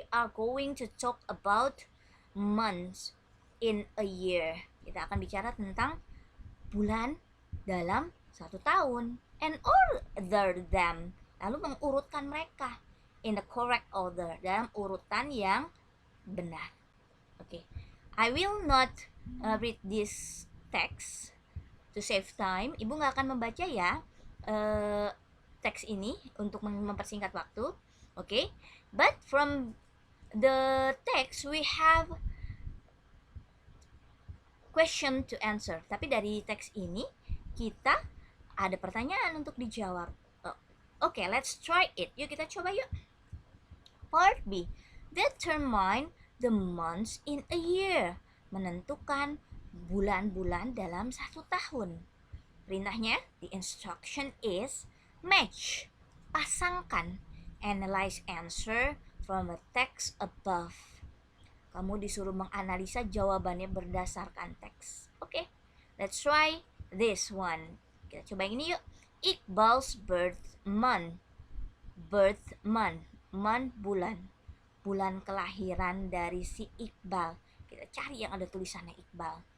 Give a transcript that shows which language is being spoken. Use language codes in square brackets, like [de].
[en] We are going to talk about months in a year. [id] Kita akan bicara tentang bulan dalam satu tahun. [en] And order them. [id] Lalu mengurutkan mereka [en] in the correct order, [id] dalam urutan yang benar. [en] Okay, I will not read this text to save time. [id] Ibu nggak akan membaca ya teks ini untuk mempersingkat waktu. [en] Okay, but from the text we have question to answer. [id] Tapi dari teks ini kita ada pertanyaan untuk dijawab. [en] Okay, let's try it. [id] Yuk kita coba yuk. [en] Part B. Determine the months in a year. [id] Menentukan bulan-bulan dalam satu tahun. Perintahnya, [en] the instruction is match. [id] Pasangkan. [en] Analyze answer from the text above. [id] Kamu disuruh menganalisa jawabannya berdasarkan teks. [en] Okay, let's try this one. [id] Kita coba yang ini yuk. [en] Iqbal's birth month. Birth month. Month bulan. [id] Bulan kelahiran dari si Iqbal. Kita cari yang ada tulisannya Iqbal.